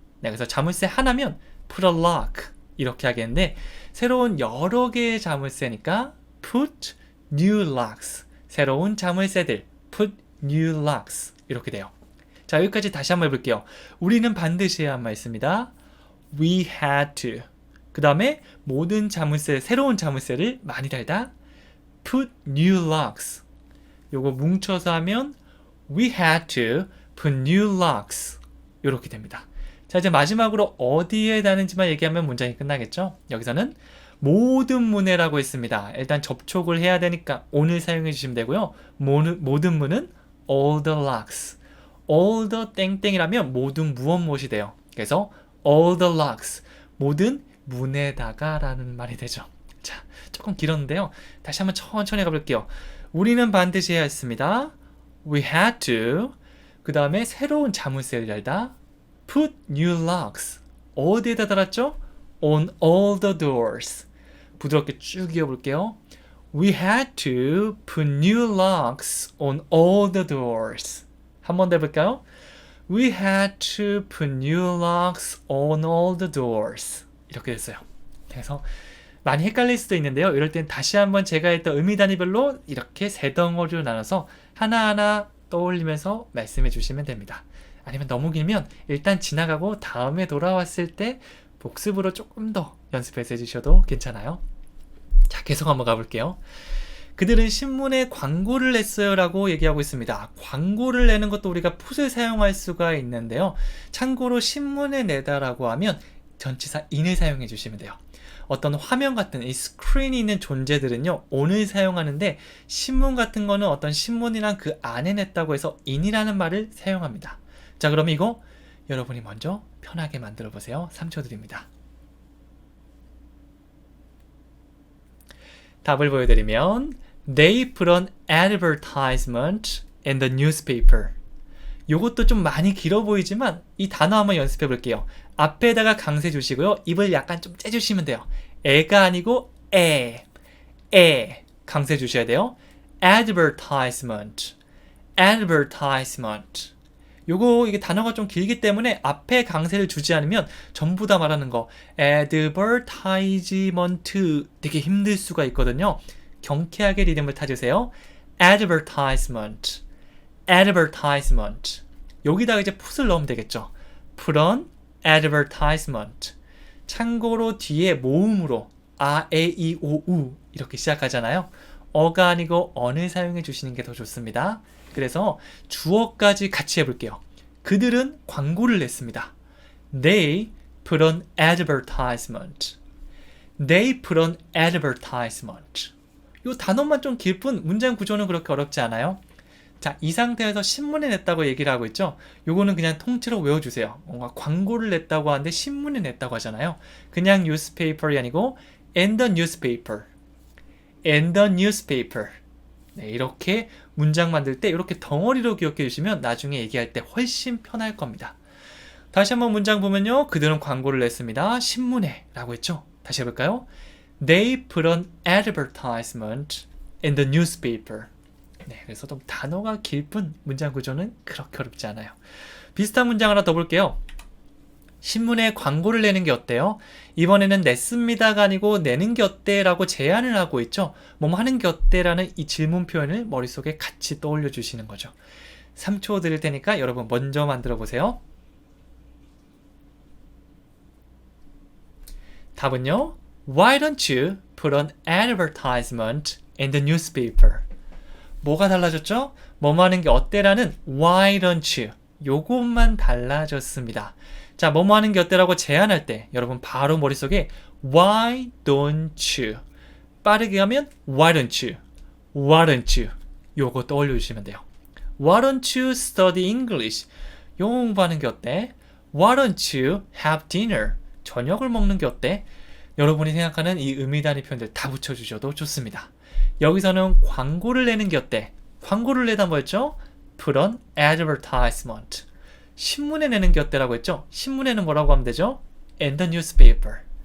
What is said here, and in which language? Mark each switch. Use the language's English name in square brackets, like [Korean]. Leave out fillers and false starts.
[Korean] 네, 그래서 자물쇠 하나면 [English] put a lock [Korean] 이렇게 하겠는데 새로운 여러 개의 자물쇠니까 [English] put new locks. [Korean] 새로운 자물쇠들 [English] put new locks [Korean] 이렇게 돼요. 자, 여기까지 다시 한번 해볼게요. 우리는 반드시 해야만 했습니다. [English] We had to. [Korean] 그 다음에 모든 자물쇠, 새로운 자물쇠를 많이 달다. [English] Put new locks. [Korean] 요거 뭉쳐서 하면 [English] We had to put new locks. [Korean] 이렇게 됩니다. 자, 이제 마지막으로 어디에 다는지만 얘기하면 문장이 끝나겠죠? 여기서는 모든 문에라고 했습니다. 일단 접촉을 해야 되니까 on을 사용해 주시면 되고요. 모든 문은 [English] all the locks. all the [Korean] 땡땡이라면 모든 무엇이 돼요. 그래서 [English] all the locks. [Korean] 모든 문에다가 라는 말이 되죠. 자, 조금 길었는데요. 다시 한번 천천히 가볼게요. 우리는 반드시 해야 했습니다. [English] We had to. [Korean] 그 다음에 새로운 자물쇠를 열다. [English] Put new locks. [Korean] 어디에다 달았죠? [English] On all the doors. [Korean] 부드럽게 쭉 이어볼게요. [English] We had to put new locks on all the doors. [Korean] 한 번 더 해볼까요? [English] We had to put new locks on all the doors. [Korean] 이렇게 됐어요. 그래서 많이 헷갈릴 수도 있는데요. 이럴 땐 다시 한번 제가 했던 의미 단위별로 이렇게 세 덩어리로 나눠서 하나하나 떠올리면서 말씀해 주시면 됩니다. 아니면 너무 길면 일단 지나가고 다음에 돌아왔을 때 복습으로 조금 더 연습해서 해주셔도 괜찮아요. 자, 계속 한번 가볼게요. 그들은 신문에 광고를 냈어요 라고 얘기하고 있습니다. 광고를 내는 것도 우리가 put을 사용할 수가 있는데요. 참고로 신문에 내다라고 하면 전치사 in을 사용해 주시면 돼요. 어떤 화면 같은 이 스크린이 있는 존재들은요, on을 사용하는데 신문 같은 거는 어떤 신문이랑 그 안에 냈다고 해서 in이라는 말을 사용합니다. 자, 그럼 이거 여러분이 먼저 편하게 만들어 보세요. 3초 드립니다. 답을 보여드리면 [English] They put an advertisement in the newspaper. [Korean] 요것도 좀 많이 길어 보이지만 이 단어 한번 연습해 볼게요. 앞에다가 강세 주시고요. 입을 약간 좀 째주시면 돼요. 애가 아니고 에 강세 주셔야 돼요. [English] advertisement. advertisement. [Korean] 요거 이게 단어가 좀 길기 때문에 앞에 강세를 주지 않으면 전부 다 말하는 거 advertisement 되게 힘들 수가 있거든요. 경쾌하게 리듬을 타주세요. [English] advertisement. advertisement. [Korean] 여기다가 이제 put을 넣으면 되겠죠. [English] put on advertisement. [Korean] 참고로 뒤에 모음으로 아, 에, 이, 오, 우 이렇게 시작하잖아요. 어가 아니고 언을 사용해 주시는 게 더 좋습니다. 그래서 주어까지 같이 해볼게요. 그들은 광고를 냈습니다. [English] They put on advertisement. They put on advertisement. [Korean] 이 단어만 좀 길 뿐 문장 구조는 그렇게 어렵지 않아요. 자, 이 상태에서 신문에 냈다고 얘기를 하고 있죠. 요거는 그냥 통째로 외워주세요. 뭔가 광고를 냈다고 하는데 신문에 냈다고 하잖아요. 그냥 [English] newspaper이 [Korean] 아니고 [English] in the newspaper. in the newspaper. [Korean] 네, 이렇게 문장 만들 때 이렇게 덩어리로 기억해 주시면 나중에 얘기할 때 훨씬 편할 겁니다. 다시 한번 문장 보면요. 그들은 광고를 냈습니다. 신문에 라고 했죠. 다시 해볼까요? [English] They put on advertisement in the newspaper. [Korean] 네, 그래서 좀 단어가 길 뿐 문장 구조는 그렇게 어렵지 않아요. 비슷한 문장 하나 더 볼게요. 신문에 광고를 내는 게 어때요? 이번에는 냈습니다가 아니고 내는 게 어때? 라고 제안을 하고 있죠. 뭐뭐 하는 게 어때? 라는 이 질문 표현을 머릿속에 같이 떠올려 주시는 거죠. 3초 드릴 테니까 여러분 먼저 만들어 보세요. 답은요. [English] Why don't you put an advertisement in the newspaper? [Korean] 뭐가 달라졌죠? 뭐뭐 하는 게 어때라는 [English] Why don't you? [Korean] 요것만 달라졌습니다. 자, 뭐뭐 하는 게 어때라고 제안할 때 여러분 바로 머릿속에 [English] Why don't you? [Korean] 빠르게 하면 [English] Why don't you? Why don't you? [Korean] 요거 떠올려 주시면 돼요. [English] Why don't you study English? [Korean] 영어 공부하는 게 어때? [English] Why don't you have dinner? [Korean] 저녁을 먹는 게 어때? 여러분이 생각하는 이 의미 단위 표현들 다 붙여주셔도 좋습니다. 여기서는 광고를 내는 게 어때? 광고를 내다 뭐였죠? [English] Put on advertisement. [Korean] 신문에 내는 게 어때라고 했죠? 신문에는 뭐라고 하면 되죠? [English] In the newspaper.